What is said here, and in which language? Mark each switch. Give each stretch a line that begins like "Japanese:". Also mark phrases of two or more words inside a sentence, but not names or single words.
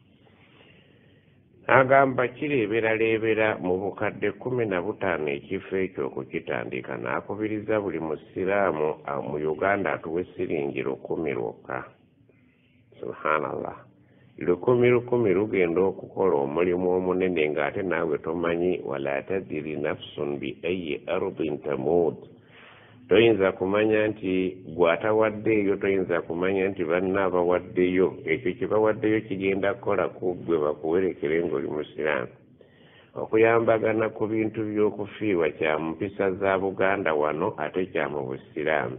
Ganda: Agamba kireeberaleebera mu bukadde 15 ekifo ekyo okukitandika, n'akubiriza buli musiraamu mu Uganda atuwe siringi 10 lwokka. Subhanallah. 10 lugenda okukola omulimu omunene ng'ate naawe tomanyi
Arabic: ولا تدري نفس بأي أرض تموت.
Ganda: Toyinza kumanya nti gwatawaddeeyo, toyinza kumanya nti banna abawaddeyo. Ekyo kye bawaddeyo kigenda kukola ku ggwe bakuwerekere ng'oli musiraamu. Okuyambagana ku bintu by'okufiirwa kya mpisa za Buganda wano ate kya mu busiraamu.